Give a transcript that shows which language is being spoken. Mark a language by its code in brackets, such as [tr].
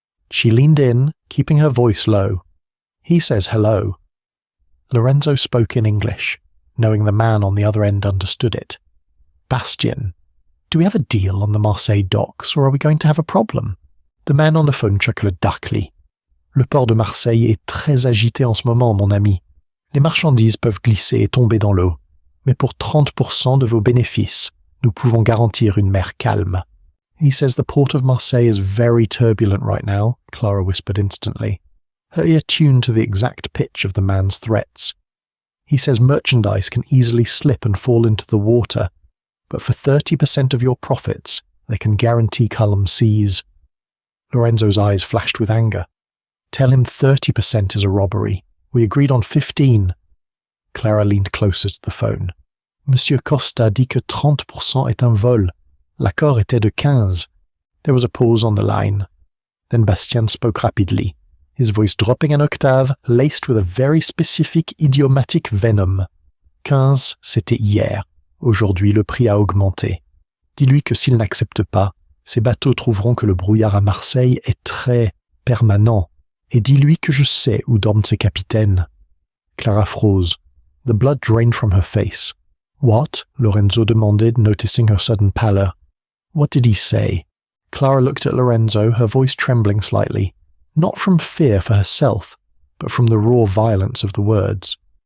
[en] She leaned in, keeping her voice low. "He says hello." Lorenzo spoke in English, knowing the man on the other end understood it. "Bastien, do we have a deal on the Marseille docks, or are we going to have a problem?" The man on the phone chuckled darkly. [fr] "Le port de Marseille est très agité en ce moment, mon ami. Les marchandises peuvent glisser et tomber dans l'eau. Mais pour 30% de vos bénéfices, nous pouvons garantir une mer calme." [en] "He says the port of Marseille is very turbulent right now," Clara whispered instantly, her ear tuned to the exact pitch of the man's threats. "He says merchandise can easily slip and fall into the water, but for 30% of your profits, they can guarantee calm seas." Lorenzo's eyes flashed with anger. "Tell him 30% is a robbery. We agreed on 15. Clara leaned closer to the phone. [fr] "Monsieur Costa dit que 30% est un vol. L'accord était de 15. [en] There was a pause on the line. Then Bastien spoke rapidly, his voice dropping an octave, laced with a very specific idiomatic venom. [fr] 15, c'était hier. Aujourd'hui, le prix a augmenté. Dis-lui que s'il n'accepte pas, ces bateaux trouveront que le brouillard à Marseille est très permanent. Et dis-lui que je sais où dorment ses capitaines." [en] Clara froze. The blood drained from her face. "What?" Lorenzo demanded, noticing her sudden pallor. "What did he say?" Clara looked at Lorenzo, her voice trembling slightly. not from fear for herself, but from the raw violence of the words.